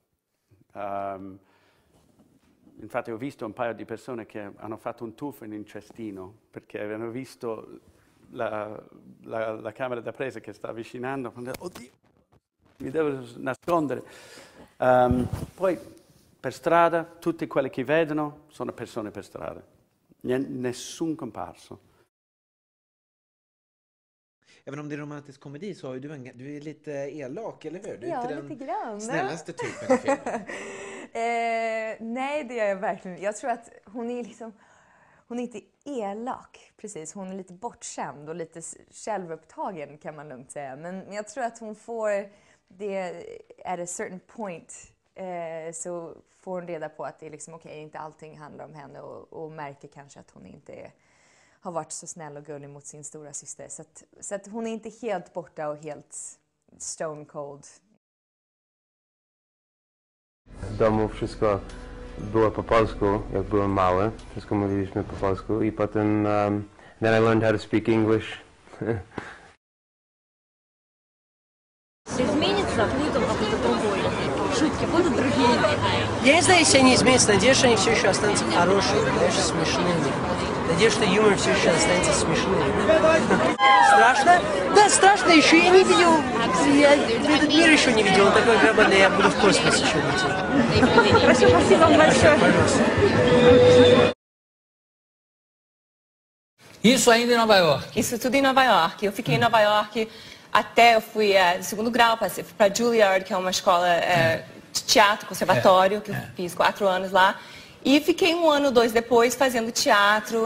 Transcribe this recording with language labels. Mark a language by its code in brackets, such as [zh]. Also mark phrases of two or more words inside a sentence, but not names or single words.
[it] Infatti ho visto un paio di persone che hanno fatto un tuffo in un cestino perché avevano visto la camera da presa che sta avvicinando. Oddio, mi devo nascondere. Poi per strada, tutti quelli che vedono sono persone per strada. Nessun comparso. [sv] Även om det är romantisk komedi så har du är lite elak, eller hur? Du är ja, inte lite grann. Snällaste typen i filmen. Nej, det är jag verkligen. Jag tror att hon är inte elak, precis. Hon är lite bortskämd och lite självupptagen kan man lugnt säga. Men jag tror att hon får det [en] at a certain point [sv] så får hon reda på att det är liksom okej, inte allting handlar om henne och märker kanske att hon inte har varit så snäll och gullig mot sin stora syster. Så att hon är inte helt borta och helt [en] stone cold. [pl] W domu wszystko było po polsku, jak byłem mały. Wszystko mówiliśmy po polsku i potem [en] then I learned how to speak English. [ru] Изменится, будет он какой-то другой. Шутки будут другие. Я не знаю, если они изменятся. Надеюсь, что они все еще останутся хорошими, даже смешными. Надеюсь, что юмор все еще останется смешным. Страшно? Да, страшно. Еще я не видел. Я этот мир еще не видел. Он такой громадный. Я буду в космос еще лететь. Хорошо, спасибо вам большое. [pt] Isso ainda em Nova York? Isso tudo em Nova York. Eu fiquei em Nova York até, eu fui de segundo grau, passei para Juilliard, que é uma escola de teatro, conservatório, que eu fiz 4 anos lá. E fiquei 1 ano, 2 depois fazendo teatro.